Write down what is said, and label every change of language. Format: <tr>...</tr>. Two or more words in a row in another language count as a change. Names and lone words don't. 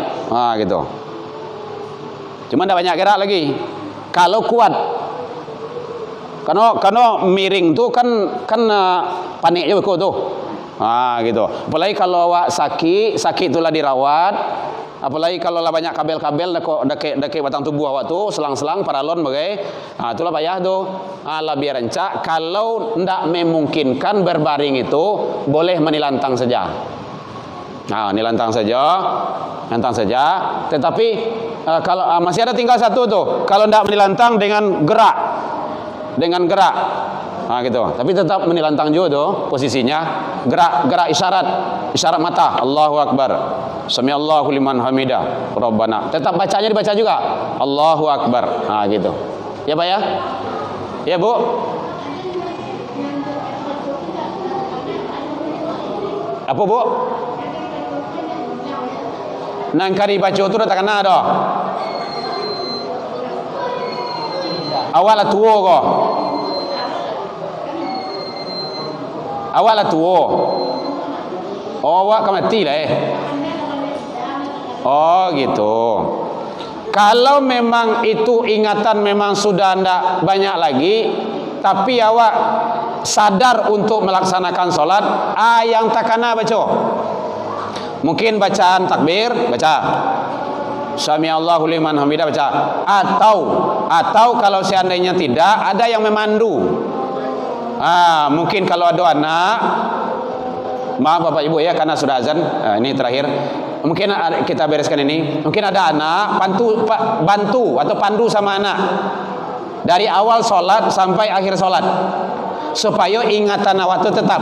<id>Gitu. Cuma enggak banyak gerak lagi. Kalau kuat. Karena miring tuh kan panik juga tuh. Gitu. Apalagi kalau awak sakit itulah dirawat.</id> <min>Apalagi kalau lah banyak kabel-kabel dake batang tubuh awak tu, selang-selang paralon bagai.</min> <id>Itulah payah tu. Lebih rencak kalau ndak memungkinkan berbaring itu boleh menilantang saja. Nilantang saja. Tetapi kalau masih ada tinggal satu tu. Kalau ndak menilantang dengan gerak. Gitu. Tapi tetap menilantang juga tu posisinya, gerak isyarat mata.</id> <ar>الله أكبر. سمع الله لمن حمده.</ar> <id>Rabbana. Tetap bacanya dibaca juga.</id> <ar>الله أكبر.</ar> <id>Gitu. Ya Pak ya? Ya Bu? Apa Bu?</id> <min>Nang kari baca tu dah tak kena dah. Awal tua kau. Awak lah tua. Oh, awak kan mati lah Oh gitu.</min> <id>Kalau memang itu ingatan memang sudah tidak banyak lagi, tapi awak sadar untuk melaksanakan solat, yang takana baca. Mungkin bacaan takbir, baca.</id> <ar>سمع الله لمن حمده, baca.</ar> <id>Atau kalau seandainya tidak, ada yang memandu. Mungkin kalau ada anak, maaf Bapak Ibu ya, karena sudah azan. Ini terakhir. Mungkin kita bereskan ini. Mungkin ada anak, bantu atau pandu sama anak dari awal solat sampai akhir solat, supaya ingatan awak itu tetap.</id>